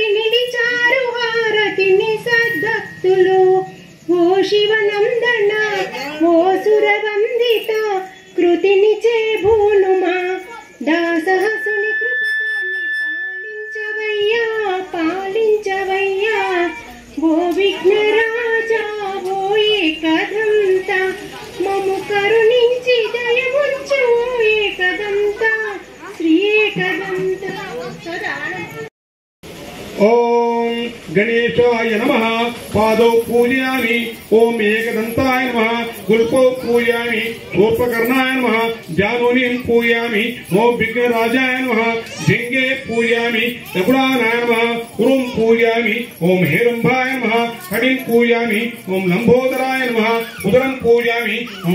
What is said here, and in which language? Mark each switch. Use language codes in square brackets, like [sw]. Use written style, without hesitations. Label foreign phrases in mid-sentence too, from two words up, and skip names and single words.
[te] నిలిచారు హారతిని సద్భక్తులు ఓ శివనందన ఓ సురవందిత కృతిని చేభూనుమా దాసహసుని కృపతోని పాలించవయ్యా పాలించవయ్యా ఓ విఘ్నరాజా ఓ ఏకదంత మము కరుణించి దయముంచు ఏకదంత శ్రీ ఏకదంత। [sa] ओम गणेशाय नमः पादौ पूजयामि ओम एकदंताय नमः गुल्पौ पूजयामि सोपकर्णाय नमः जानुनीं पूजयामि ओम विघ्नराजाय नमः ढिंगे पूजयामि लकुडानाय नमः उरुं पूजयामि ओम हेरंभाय नमः कटिं पूजयामि ओम लंबोदराय नमः उदरं पूजयामि ओम